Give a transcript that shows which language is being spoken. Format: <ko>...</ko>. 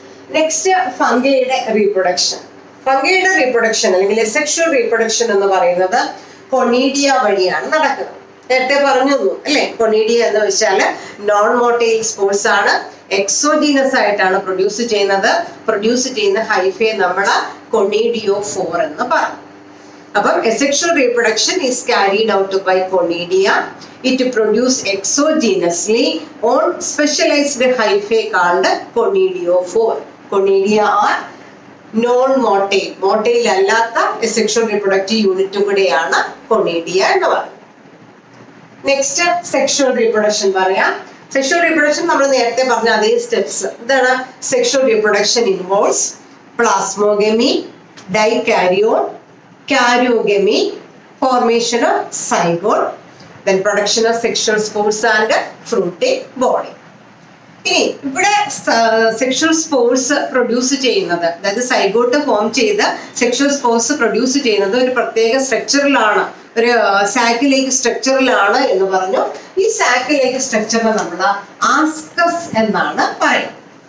<ml>Next ഫംഗിയുടെ reproduction. ഫംഗിയുടെ reproduction അല്ലെങ്കിൽ sexual reproduction എന്ന് പറയുന്നത് കൊണീഡിയ വഴിയാണ് നടക്കുന്നത്. നേരത്തെ പറഞ്ഞു അല്ലെ? കൊണീഡിയ എന്ന് വെച്ചാൽ നോൺ മോട്ടൈൽ സ്പോർസ് ആണ്. എക്സോജീനസ് ആയിട്ടാണ് പ്രൊഡ്യൂസ് ചെയ്യുന്നത്. പ്രൊഡ്യൂസ് ചെയ്യുന്ന ഹൈഫയെ നമ്മൾ കൊണീഡിയോഫോർ എന്ന് പറയും. അപ്പം</ml> <en>asexual reproduction is carried out by conidia. It produce exogenously on specialized hyphae called conidiophore. Conidia are non-motile.</en> <ml>Motile അല്ലാത്ത asexual reproductive unit കൂടെയാണ് കൊണീഡിയ എന്ന് പറയുന്നത്. നെക്സ്റ്റ് സെക്ഷുവൽ റീപ്രൊഡക്ഷൻ പറയാം. സെക്ഷുവൽ റീപ്രൊഡക്ഷൻ നമ്മൾ നേരത്തെ പറഞ്ഞ അതേ സ്റ്റെപ്സ്. എന്താണ്?</ml> <en>Sexual reproduction involves plasmogamy, dikaryon, karyogamy, formation of zygote, then production of sexual spores and fruiting body.</en> <ml>ഇനി ഇവിടെ സെക്ഷൽ സ്പോർസ് പ്രൊഡ്യൂസ് ചെയ്യുന്നത്, അതായത് സൈഗോട്ട് ഫോം ചെയ്ത് സെക്ഷൽ സ്പോർസ് പ്രൊഡ്യൂസ് ചെയ്യുന്നത് ഒരു പ്രത്യേക സ്ട്രക്ചറിലാണ്, ഒരു സാക്കിലേക്ക് സ്ട്രക്ചറിലാണ് എന്ന് പറഞ്ഞു. ഈ സാക്കിലേക്ക് സ്ട്രക്ചറിനെ നമ്മൾ ആസ്കസ് എന്നാണ് പറയുന്നത്.</ml>